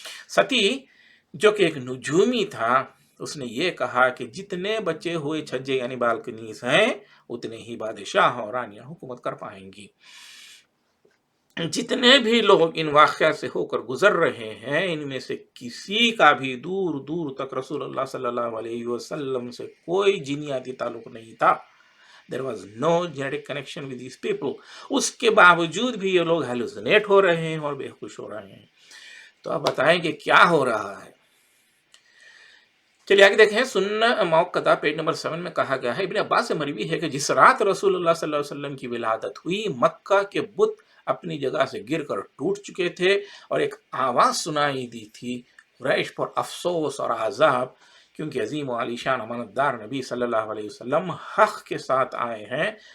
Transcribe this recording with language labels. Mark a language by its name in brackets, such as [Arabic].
[Hindi] सती जो कि एक नुजूमी था, उसने ये कहा कि जितने बचे हुए छज्जे यानी बालकनीज हैं, उतने ही बादशाह और रानियां हुकूमत कर पाएंगी। जितने भी लोग इन वाक़या से होकर गुजर रहे हैं, इनमें से किसी का भी दूर दूर तक रसूलुल्लाह सल्लल्लाहु अलैहि वसल्लम से कोई जिनियाती ताल्लुक नहीं था। [English] There was no genetic connection with these people. [Hindi] उसके बावजूद भी ये लोग हेलुसिनेट हो रहे हैं और बेहोश हो रहे हैं। तो अब बताएं कि क्या हो रहा है। चलिए आगे देखें। सुन्ना मौक़दा पेज नंबर 7 में कहा गया है, इब्न अब्बास से मरवी है कि जिस रात रसूलुल्लाह सल्लल्लाहु अलैहि वसल्लम की विलादत हुई, मक्का के बुत अपनी जगह से गिरकर टूट चुके थे और एक आवाज़ सुनाई दी थी, रैश पर अफसोस और आज़ाब, क्योंकि अजीम और आलीशान अमानतदार नबी सल्लल्लाहु अलैहि वसल्लम हक़ के साथ आए हैं।